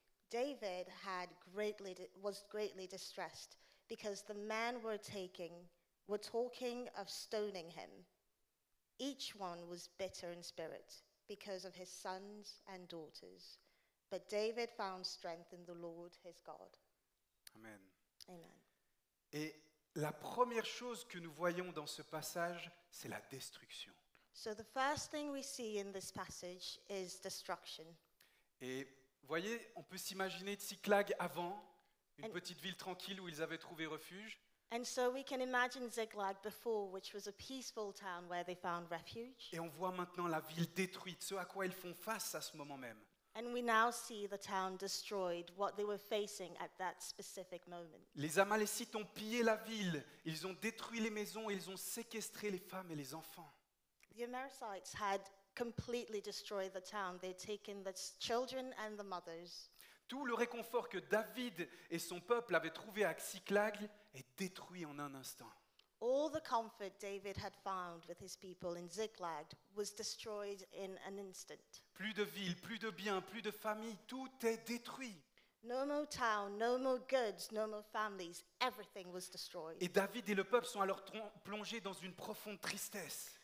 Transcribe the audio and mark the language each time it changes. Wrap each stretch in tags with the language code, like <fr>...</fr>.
<en>David was greatly distressed because the men were talking of stoning him. Each one was bitter in spirit because of his sons and daughters. But David found strength in the Lord his God. Amen. Amen.</en> <fr>Et la première chose que nous voyons dans ce passage, c'est la destruction.</fr> <en>So the first thing we see in this passage is destruction.</en> <fr>Et vous voyez, on peut s'imaginer Tsiklag avant, une</fr> <en>And-</en> <fr>petite ville tranquille où ils avaient trouvé refuge.</fr> <en>And so we can imagine Ziklag before, which was a peaceful town where they found refuge.</en> <fr>Et on voit maintenant la ville détruite, ce à quoi ils font face à ce moment même.</fr> <en>And we now see the town destroyed, what they were facing at that specific moment.</en> <fr>Les Amalécites ont pillé la ville, ils ont détruit les maisons, ils ont séquestré les femmes et les enfants.</fr> <en>The Amalekites had completely destroyed the town. They'd taken the children and the mothers.</en> <fr>Tout le réconfort que David et son peuple avaient trouvé à Tsiklag est détruit en un instant.</fr> <en>All the comfort David had found with his people in Ziklag was destroyed in an instant.</en> <fr>Plus de villes, plus de biens, plus de familles, tout est détruit.</fr> <en>No more town, no more goods, no more families. Everything was destroyed.</en> <fr>Et David et le peuple sont alors plongés dans une profonde tristesse.</fr>